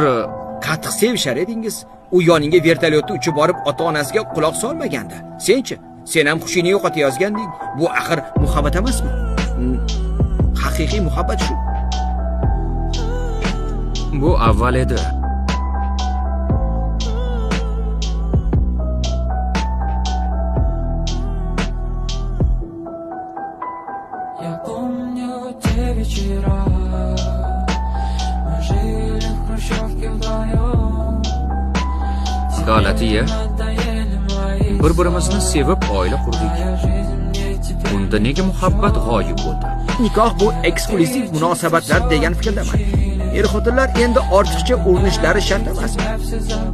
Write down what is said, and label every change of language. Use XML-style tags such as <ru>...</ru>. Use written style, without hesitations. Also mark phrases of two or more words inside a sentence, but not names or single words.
<uz>Qattiq sevishar edingiz. U yoningga vertolyotda uchib borib ota-onasiga quloq solmaganda. Senchi? Sen ham xushingni yo'qotayozganding. Bu axir muhabbat emasmi? Haqiqiy muhabbat shu. bu avval edi.</uz> <ru>Я помню те вечера, мы жили в хрущевке вдвоем.</ru> <uz>Galatiya, bir-birimizni sevib oila qurdik. Unda nega muhabbat g'oyib bo'ldi? Nikoh bu eksklyuziv munosabatlar degan fikrdaman. Er-xotinlar endi ortiqcha urinishlari shart emas.</uz>